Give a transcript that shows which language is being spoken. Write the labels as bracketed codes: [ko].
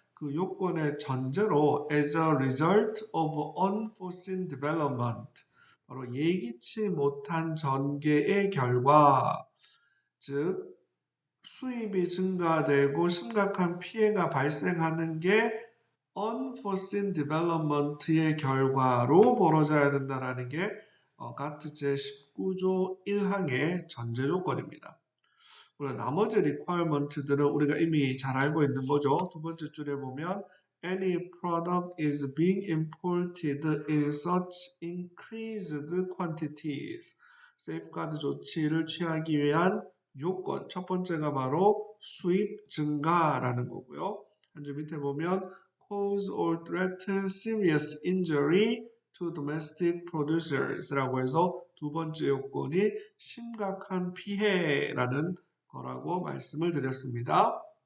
[ko] 그 요건의 전제로 [en] as a result of unforeseen development, [ko] 바로 예기치 못한 전개의 결과, 즉 수입이 증가되고 심각한 피해가 발생하는 게 unforeseen development의 결과로 벌어져야 된다라는 게 가트 제19조 1항의 전제 조건입니다. 물론 나머지 requirement들은 우리가 이미 잘 알고 있는 거죠. 두 번째 줄에 보면 [en] any product is being imported in such increased quantities. [ko] 세이프가드 조치를 취하기 위한 요건. 첫 번째가 바로 수입 증가라는 거고요. 한 줄 밑에 보면 [en] cause or threaten serious injury to domestic producers [ko] 라고 해서 두 번째 요건이 심각한 피해라는 거라고 말씀을 드렸습니다.